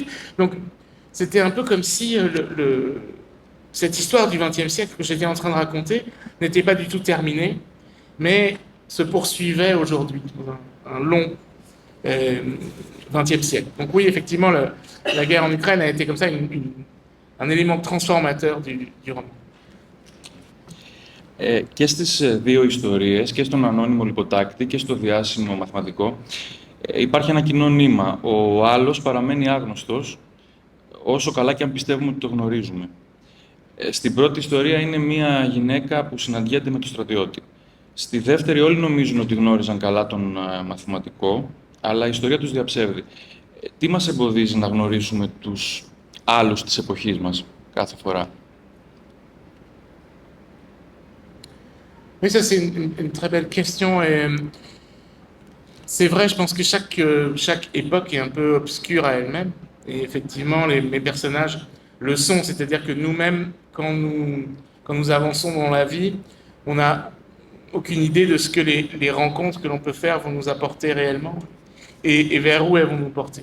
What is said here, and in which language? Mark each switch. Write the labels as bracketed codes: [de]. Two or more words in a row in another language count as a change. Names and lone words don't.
[fr] Donc c'était un peu comme si cette histoire du XXe siècle que j'étais en train de raconter n'était pas du tout terminée, mais se poursuivait aujourd'hui, un long XXe siècle. Donc oui, effectivement, la guerre en Ukraine a été comme ça un élément transformateur du roman. [el] Και στις δύο ιστορίες, και στον ανώνυμο λιποτάκτη και στο διάσημο μαθηματικό, υπάρχει ένα κοινό νήμα. Ο άλλος παραμένει άγνωστος, όσο καλά και αν πιστεύουμε ότι το γνωρίζουμε. Στην πρώτη ιστορία είναι μια γυναίκα που συναντιέται με τον στρατιώτη. Στη δεύτερη όλοι νομίζουν ότι γνώριζαν καλά τον μαθηματικό, αλλά η ιστορία τους διαψεύδει. Τι μας εμποδίζει να γνωρίσουμε τους άλλους της εποχής μας κάθε φορά? [fr] Oui, ça c'est une très belle question. Et c'est vrai, je pense que chaque époque est un peu obscure à elle-même. Et effectivement, mes personnages le sont. C'est-à-dire que nous-mêmes, quand nous avançons dans la vie, on n'a aucune idée de ce que les rencontres que l'on peut faire vont nous apporter réellement et vers où elles vont nous porter.